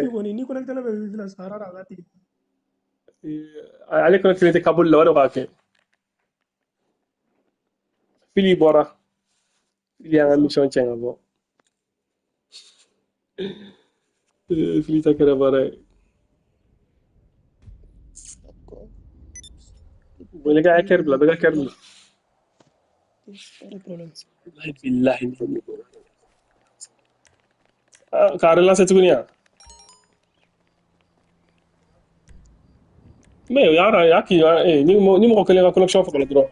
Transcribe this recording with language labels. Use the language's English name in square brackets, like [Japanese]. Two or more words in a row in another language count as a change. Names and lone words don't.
[Bambara] Ni connecté bɛ wifi la Sahara la a ka tigɛ. Ale connecté tɛ câble la o de b'a kɛ. Fili bɔra. Fili y'an ka mission tiɲɛ ka bɔ. Fili ta kɛra baara ye. [French] Bon les gars, [Bambara] kɛr bila bɛɛ ka kɛr bila. Bilahi. K'a relancer tuguni yan. Mais o y'a k'i ni mɔgɔ kelen ka connexion fagala dɔrɔn.